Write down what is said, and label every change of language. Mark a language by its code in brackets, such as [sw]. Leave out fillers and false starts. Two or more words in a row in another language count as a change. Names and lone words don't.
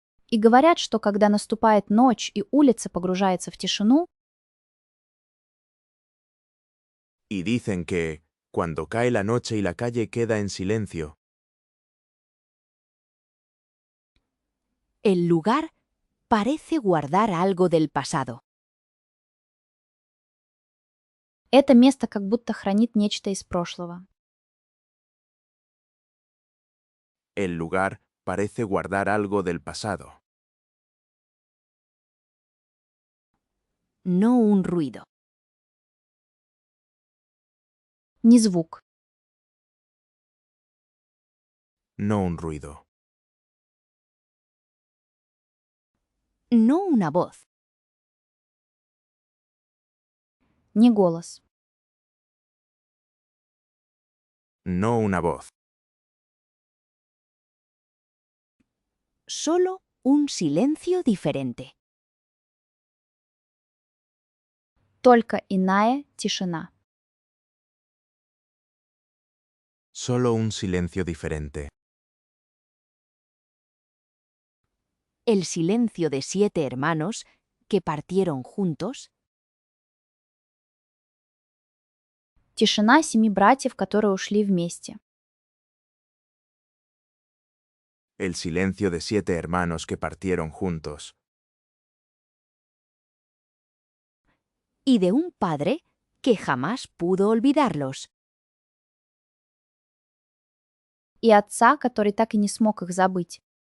[ru] И говорят, что когда наступает ночь и улица погружается в тишину, [es] Y dicen que, cuando cae la noche y la calle queda en silencio, el lugar parece guardar algo del pasado. [ru] это место как будто хранит нечто из прошлого. [es] el lugar parece guardar algo del pasado. No un ruido. [ru] Ни звук, [es] No un ruido. No una voz. [ru] ни голос, [es] No una voz. Solo un silencio diferente. [ru] только иная тишина. [es] Solo un silencio diferente. El silencio de 7 hermanos que partieron juntos. [ru] Тишина 7 братьев, которые ушли вместе. [es] El silencio de 7 hermanos que partieron juntos. Y de un padre que jamás pudo olvidarlos. [ru] И отца, который так и не смог их забыть.